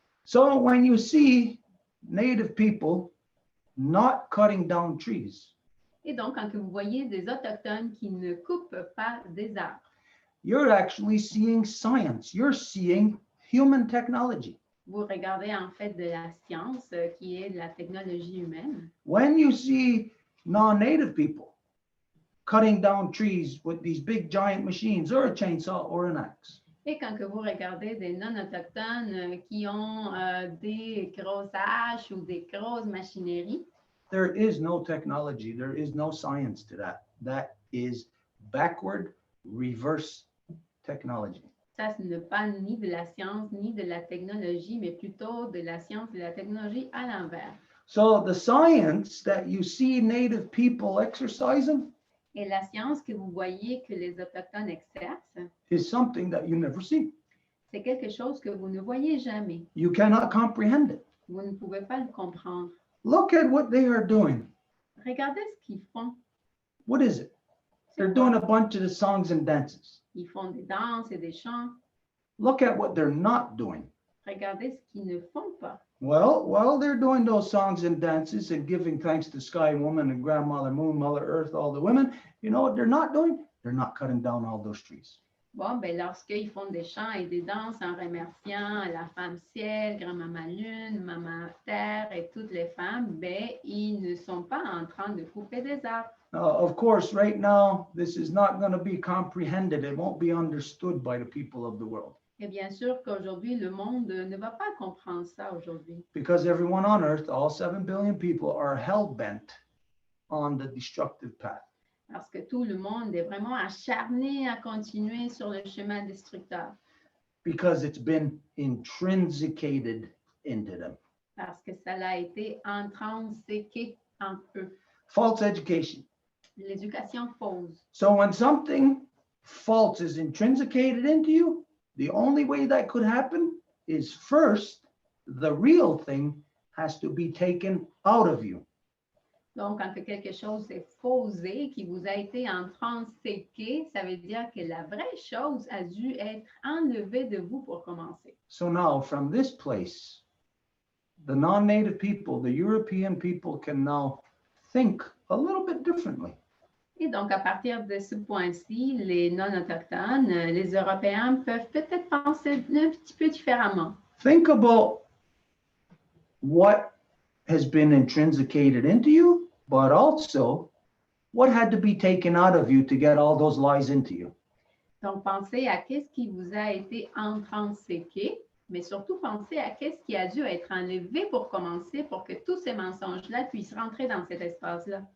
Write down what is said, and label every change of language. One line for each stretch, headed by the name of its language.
English: So when you see Native people not cutting down trees,
French: Et donc, quand vous voyez des Autochtones qui ne coupent pas des arbres,
English: you're actually seeing science. You're seeing human technology.
French: vous regardez en fait de la science qui est de la technologie humaine.
English: When you see non-native people cutting down trees with these big giant machines or a chainsaw or an axe,
French: Et quand que vous regardez des non-autochtones qui ont des grosses haches ou des grosses machineries,
English: there is no technology, there is no science to that. That is backward, reverse technology.
French: ça ce n'est pas ni de la science ni de la technologie, mais plutôt de la science et de la technologie à l'envers.
English: So the science that you see Native people exercising
French: Et la science que vous voyez que les Autochtones exercent,
English: is something that you never see.
French: c'est quelque chose que vous ne voyez jamais.
English: You cannot comprehend it.
French: Vous ne pouvez pas le comprendre.
English: Look at what they are doing.
French: Regardez ce qu'ils font.
English: What is it?
French: C'est
English: They're
French: quoi?
English: doing a bunch of the songs and dances.
French: Ils font des danses et des chants.
English: Look at what they're not doing.
French: Regardez ce qu'ils ne font pas.
English: Well, they're doing those songs and dances and giving thanks to Sky Woman and Grandmother Moon, Mother Earth, all the women. You know what they're not doing? They're not cutting down all those trees.
French: Bon, ben lorsqu'ils font des chants et des danses en remerciant la femme ciel, grand-maman lune, maman terre et toutes les femmes, ben ils ne sont pas en train de couper des arbres.
English: Of course, right now, this is not going to be comprehended. It won't be understood by the people of the world.
French: Et bien sûr qu'aujourd'hui, le monde ne va pas comprendre ça aujourd'hui.
English: Because everyone on earth, all 7 billion people, are hell-bent on the destructive path.
French: Parce que tout le monde est vraiment acharné à continuer sur le chemin destructeur.
English: Because it's been intrinsicated into them.
French: Parce que ça a été intrinsèque en eux.
English: False education.
French: L'éducation fausse.
English: So when something false is intrinsicated into you, the only way that could happen is first, the real thing has to be taken out of you.
French: Donc, quand quelque chose est fausé, qui vous a été intrinsèque, ça veut dire que la vraie chose a dû être enlevée de vous pour commencer.
English: So now from this place, the non-native people, the European people can now think a little bit differently.
French: Et donc, à partir de ce point-ci, les non-autochtones, les Européens peuvent peut-être penser un petit peu différemment.
English: Think about what has been intrinsicated into you, but also what had to be taken out of you to get all those lies into you.
French: Donc, pensez à qu'est-ce qui vous a été intrinsèque, mais surtout pensez à qu'est-ce qui a dû être enlevé pour commencer, pour que tous ces mensonges-là puissent rentrer dans cet espace-là.